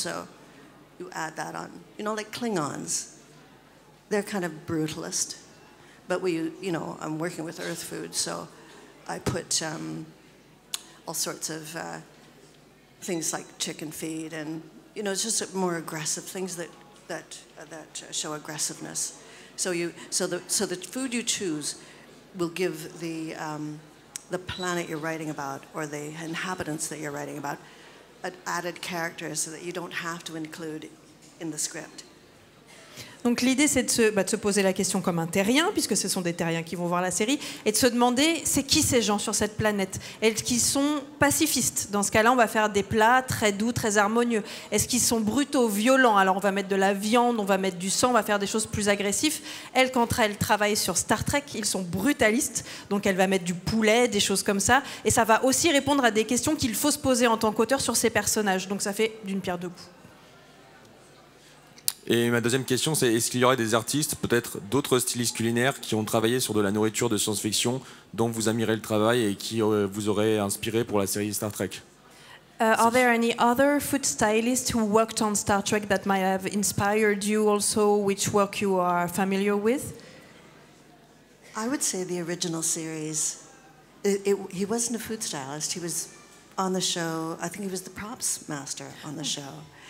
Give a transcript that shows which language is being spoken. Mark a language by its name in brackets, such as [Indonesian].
[English] So you add that on. Like Klingons, they're kind of brutalist, but I'm working with Earth food, so I put all sorts of things like chicken feed and it's just more aggressive things that show aggressiveness. So the food you choose will give the planet you're writing about or the inhabitants that you're writing about added characters so that you don't have to include in the script. [French] Donc l'idée c'est de se poser la question comme un terrien, puisque ce sont des terriens qui vont voir la série, et de se demander c'est qui ces gens sur cette planète? Est-ce qu'ils sont pacifistes? Dans ce cas-là, on va faire des plats très doux, très harmonieux. Est-ce qu'ils sont brutaux, violents? Alors on va mettre de la viande, on va mettre du sang, on va faire des choses plus agressives. Elle, quand elle travaille sur Star Trek, ils sont brutalistes, donc elle va mettre du poulet, des choses comme ça, et ça va aussi répondre à des questions qu'il faut se poser en tant qu'auteur sur ces personnages. Donc ça fait d'une pierre deux coups. Et ma deuxième question, c'est est-ce qu'il y aurait des artistes, peut-être d'autres stylistes culinaires, qui ont travaillé sur de la nourriture de science-fiction, dont vous admirez le travail et qui vous auraient inspiré pour la série Star Trek? [English] Are there any other food stylists who worked on Star Trek that might have inspired you also, which work you are familiar with? I would say the original series. He wasn't a food stylist. He was on the show. I think he was the props master on the show.